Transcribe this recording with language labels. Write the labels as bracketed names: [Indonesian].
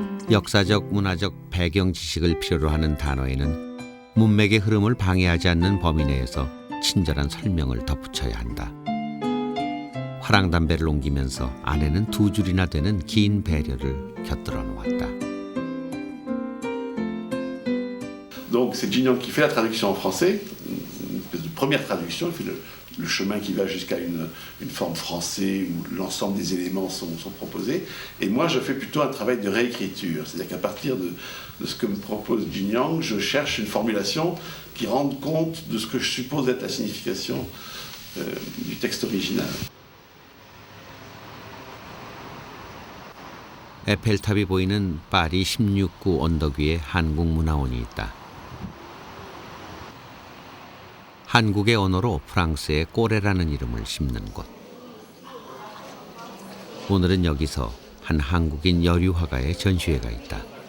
[Korean] 역사적, 문화적 배경 지식을 필요로 하는 단어에는 문맥의 흐름을 방해하지 않는 범위 내에서 친절한 설명을 덧붙여야 한다. 화랑담배를 옮기면서 아내는 2줄이나 되는 긴 배려를 곁들여 놓았다. [French] Donc c'est Jin Young qui fait la traduction en français, une espèce de première traduction, il fait le chemin qui va jusqu'à une forme français où l'ensemble des éléments sont proposés. Et moi je fais plutôt un travail de réécriture, c'est-à-dire qu'à partir de ce que me propose Jin Young, je cherche une formulation qui rende compte de ce que je suppose être la signification du texte original. [Korean] 에펠탑이 보이는 파리 16구 언덕 위에 한국문화원이 있다. 한국의 언어로 프랑스의 꼬레라는 이름을 심는 곳. 오늘은 여기서 한 한국인 여류 화가의 전시회가 있다.